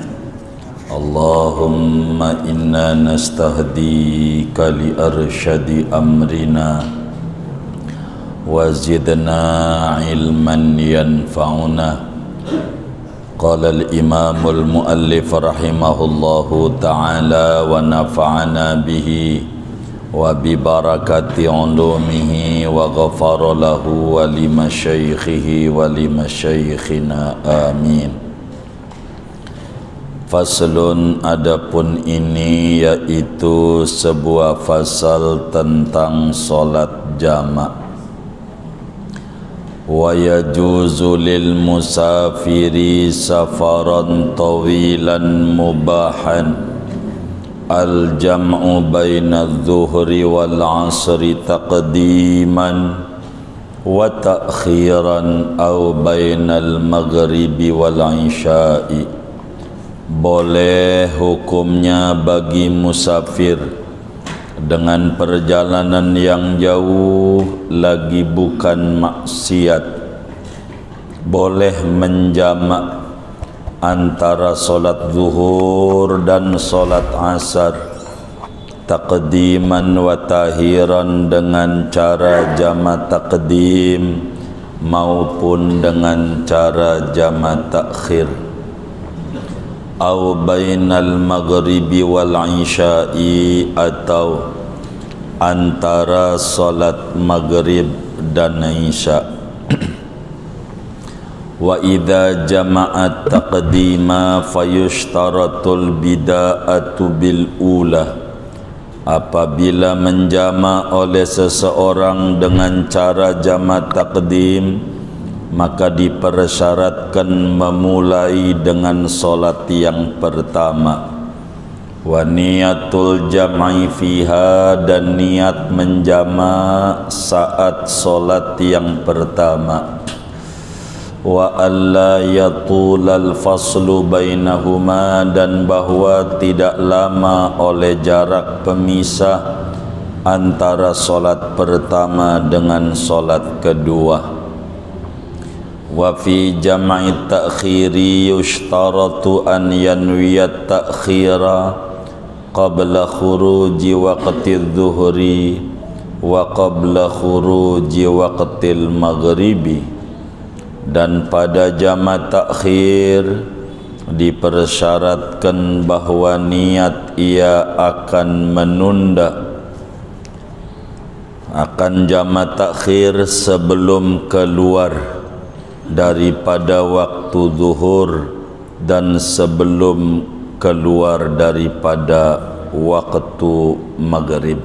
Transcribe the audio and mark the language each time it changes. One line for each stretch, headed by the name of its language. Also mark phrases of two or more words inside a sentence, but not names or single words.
Arabic: اللهم إنا نستهديك لأرشد أمرنا وزدنا علما ينفعنا. قال الإمام المؤلف رحمه الله تعالى ونفعنا به وببركة علومه وغفر له ولمشايخه ولمشايخنا آمين. فصل,
Indonesian: adapun ini yaitu sebuah fasal tentang solat jama'.
Arabic: ويجوز للمسافر سفرا طويلا مباحا الجمع بين الظهر والعصر تقديما وتأخيرا أو بين المغرب والعشاء.
Indonesian: Boleh hukumnya bagi musafir dengan perjalanan yang jauh lagi bukan maksiat, boleh menjamak antara solat zuhur dan solat asar,
Arabic: تقديما وتأخيرا,
Indonesian: dengan cara jama' taqdim maupun dengan cara jama' takhir.
Arabic: أو بين المغرب والعشاء,
Indonesian: atau antara salat maghrib dan isya'.
Arabic: وإذا جمع تقديما فيشترط البداءة بالأولى.
Indonesian: Apabila menjama' oleh seseorang dengan cara jama' taqdim, maka dipersyaratkan memulai dengan solat yang pertama.
Arabic: ونية الجمع فيها,
Indonesian: dan niat menjama' saat solat yang pertama.
Arabic: وألا يطول الفصل بينهما,
Indonesian: dan bahwa tidak lama oleh jarak pemisah antara solat pertama dengan solat kedua.
Arabic: وفي جمع التأخير يشترط أن ينوي التأخير قبل خروج وقت الظهر وقبل خروج وقت المغرب.
Indonesian: Dan pada jama' takhir dipersyaratkan bahwa niat ia akan menunda akan jama' takhir sebelum keluar daripada waktu zuhur dan sebelum keluar daripada waktu maghrib.